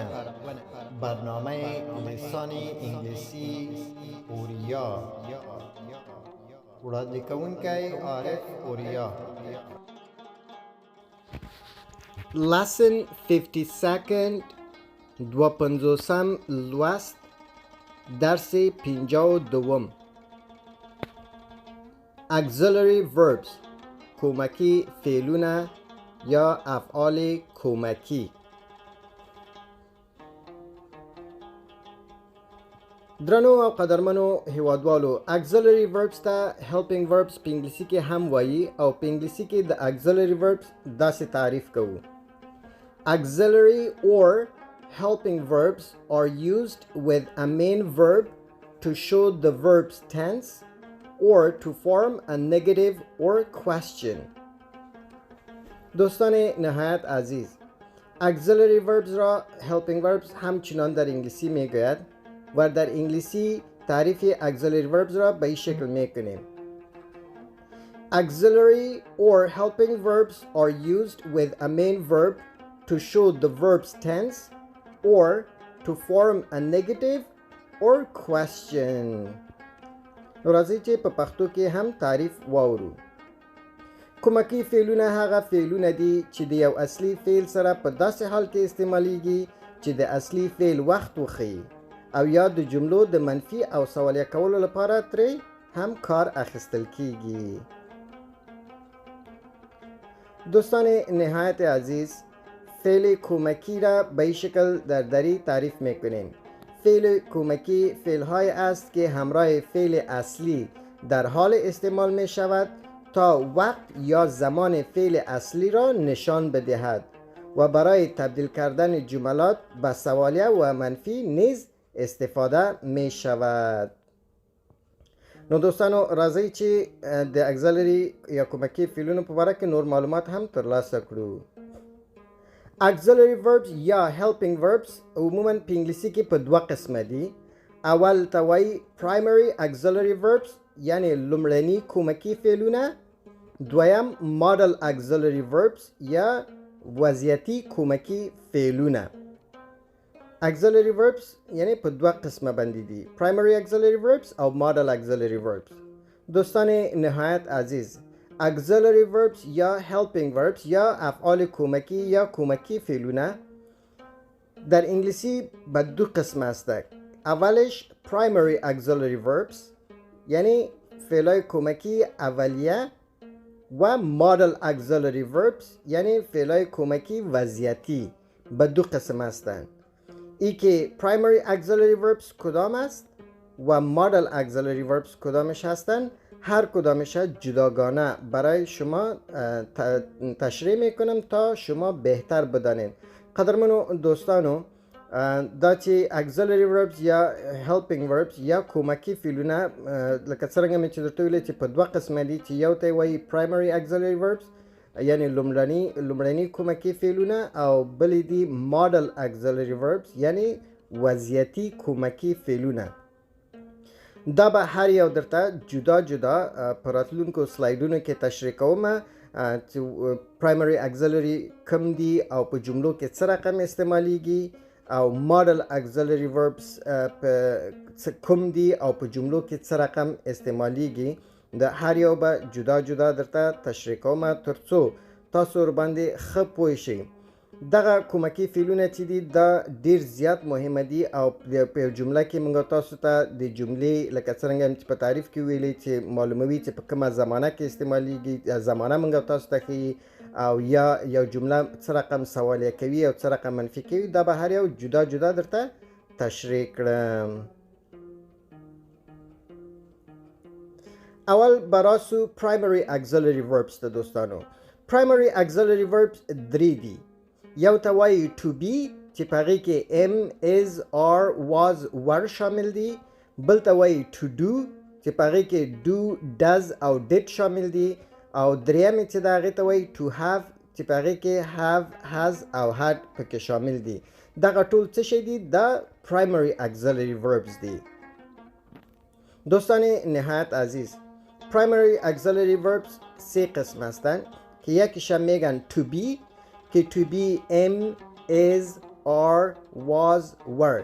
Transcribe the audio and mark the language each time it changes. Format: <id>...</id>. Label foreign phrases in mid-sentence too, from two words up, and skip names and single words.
<ps>برنامه لسانی انګلیسي اوریا. وړاندې کوونکی عارف اوریا. Lesson 52 دوه پنځوسم لوست درس 52</ps> <en>Auxiliary verbs</en> <ps>کمکی فعلونه یا</ps> <fa>افعال کمکی.</fa> <ps>درنو او قدرمنو هیوادوالو،</ps> <en>auxiliary verbs</en> <ps>ته</ps> <en>helping verbs</en> <ps>په انګلیسي کې هم وایي او په انګلیسي کې د</ps> <en>auxiliary verbs</en> <ps>داسې تعریف کوو.</ps> <en>Auxiliary or helping verbs are used with a main verb to show the verb's tense or to form a negative or question.</en> <fa>دوستان نهایت عزیز،</fa> <en>auxiliary verbs</en> <fa>را</fa> <en>helping verbs</en> <fa>همچنان در انگلیسی میگوید و در انگلیسی تعریف</fa> <en>auxiliary verbs</en> <fa>را به این شکل میکنیم.</fa> <en>Auxiliary or helping verbs are used with a main verb to show the verb's tense or to form a negative or question.</en> <ps>راځئ چې په پښتو کې هم تعریف واورو. کمکی فعلونه هغه فعلونه دي چې د یو اصلي فعل سره په داسې حال کې استعمالیږي چې د اصلي فعل وخت وښیي او یا د جملو د منفي او سوالیه کولو لپاره ترې هم کار اخیستل کیږي.</ps> <fa>دوستان نهایت عزیز، فعل کمکی را به این شکل دری تعریف میکنیم. فعل کمکی فعل‌های است که همراه فعل اصلی در حال استعمال می شود تا وقت یا زمان فعل اصلی را نشان بدهد و برای تبدیل کردن جملات به سوالیه و منفی نیز استفاده می شود.</fa> <ps>نو دوستانو، راځئ چې د auxiliary یا کمکی فعلونو په باره کې نور معلومات هم ترلاسه کړو.</ps> <en>auxiliary verbs</en> <ps>یا</ps> <en>helping verbs</en> <ps>عموما په انګلیسي کې په دوه قسمه دي. اول ته وایي</ps> <en>primary auxiliary verbs</en> <ps>یعنی لومړني کمکی فعلونه. دویم</ps> <en>model auxiliary verbs</en> <ps>یا وضعیتي کمکی فعلونه.</ps> <en>auxiliary verbs</en> <ps>یعنی په دوه قسمه باندې دي،</ps> <en>primary auxiliary verbs</en> <ps>او</ps> <en>model auxiliary verbs.</en> <fa>دوستان نهایت عزیز،</fa> <en>auxiliary verbs</en> <fa>یا</fa> <en>helping verbs</en> <fa>یا افعال کمکی یا</fa> <ps>کمکی فعلونه</ps> <fa>در انگلیسی به دو قسم هستند. اولش</fa> <en>primary auxiliary verbs</en> <fa>یعنی فعلای کمکی اولیه و</fa> <en>model auxiliary verbs</en> <fa>یعنی فعلای کمکی وضعیتی به دو قسم هستند. ای که</fa> <en>primary auxiliary verbs</en> <fa>کدام است و</fa> <en>model auxiliary verbs</en> <fa>کدامش هستند، هر کدامش جداگانه برای شما تشریح میکنم تا شما بهتر بدانید.</fa> <ps>قدرمنو دوستانو، دا چې</ps> <en>auxiliary verbs</en> <ps>یا</ps> <en>helping verbs</en> <ps>یا کمکی فعلونه لکه څرنګه مې چې درته ویلي چې په دوه قسمه دي، چې یو ته وایي</ps> <en>primary auxiliary verbs</en> <ps>یعنی لومړني کمکی فعلونه او بل دي</ps> <en>model auxiliary verbs</en> <ps>یعنی وضعیتي کمکی فعلونه. دا به هر یو درته جدا جدا په راتلونکو سلایډونو کې تشریح کوم چې</ps> <en>primary auxiliary</en> <ps>کم دي او په جملو کې څه رقم استعمالیږي او</ps> <en>model auxiliary verbs</en> <ps>کوم دي او په جملو کې څه رقم استعمالیږي. د هر یو به جدا جدا درته تشریح کوم ترڅو تاسو ورباندې ښه پوه شئ. دغه کمکی فعلونه چې دي دا ډیر زیات مهمه دي او په جمله کې موږ تاسو ته د جملې لکه څرنګه چې په تعریف کې ویلي چې معلوموي چې په کومه زمانه کې استعمالیږي، زمانه موږ تاسو ته ښیي او یا یو جمله څه رقم سوالیه کوي او څه رقم منفي کوي. دا به هر یو جدا جدا درته تشریح کړم. اول براسو</ps> <en>primary auxiliary verbs</en> <ps>ته دوستانو.</ps> <en>primary auxiliary verbs</en> <ps>درې دي. یو ته وایي</ps> <en>to be</en> <ps>چې په هغې کې</ps> <en>am is are was were</en> <ps>شامل دي. بل ته وایي</ps> <en>to do</en> <ps>چې په هغې کې</ps> <en>do does</en> <ps>او did شامل دي. او درېیمې چې د هغې ته وایي</ps> <en>to have</en> <ps>چې په هغې کې</ps> <en>have has</en> <ps>او had پکې شامل دي. دغه ټول څه شی دي؟ دا</ps> <en>primary auxiliary verbs</en> <ps>دي.</ps> <fa>دوستان نهایت عزیز،</fa> <en>primary auxiliary verbs</en> <fa>3 قسم هستند که یکیش میگن</fa> <en>to be</en> <fa>که</fa> <en>to be am is are was were.</en>